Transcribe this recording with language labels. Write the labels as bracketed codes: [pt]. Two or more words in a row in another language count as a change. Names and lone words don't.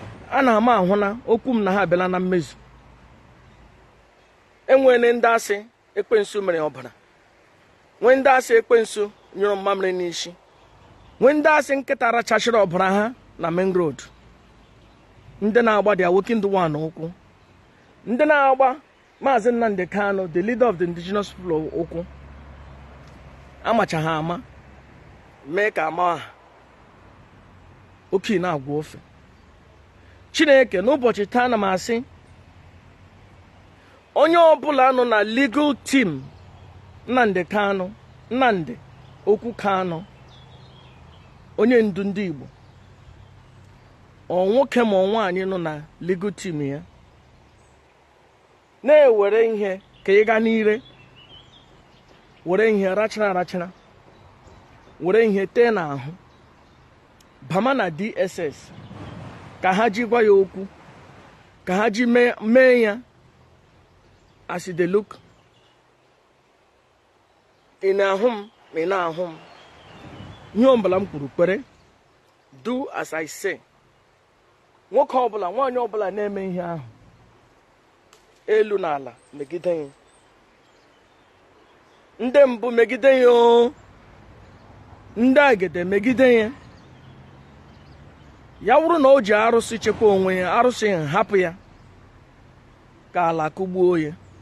[ig] A na-ama ahụ na okwu m na ha abịala na mmezu. Enwene ndị asị ekwensu mere ọbara. Nwee ndị asị ekwensu nyụrụ mmamịrị n'isi. Nwee ndị asị nkịta rachachiri ọbara ha na [en] main road. [ig] Ndị na-agba [en] their wicked one [ig] ụkwụ. Ndị na-agba Maazị Nnamdi Kanu, [en] the leader of the indigenous people, [ig] ụkwụ. Amacha ha ama. Mee ka ama ha. Oke na-agwa ofe. Chineke, n'ụbọchị taa, ana m asị, onye ọbụla nọ na [en] legal team [ig] Nnamdi Kanu, Nnamdi Okwu Kanu, onye ndu ndị Igbo, ọ nwoke ma ọ nwaanyị nọ na [en] legal team [ig] ya, na-ewere ihe ka ị gaa n'ire, were ihe rachara arachara, were ihe tee n'ahụ, bama na D S S, ka ha ji gwa ya okwu, ka ha ji mee, mee ya [en] as they look. [ig] Ị na-ahụ m, ị na-ahụ m. Ihe ọbụla m kwuru, kwere. [en] Do as I say. [ig] Nwoke ọbụla, nwaanyị ọbụla na-eme ihe ahụ, elu na ala megide ya. Ndị mbụ megide ya o. Ndị agede megide ya. Ya wụrụ na o ji arụsị chekwa onwe ya, arụsị hapụ ya ka ala kụgbuo ya.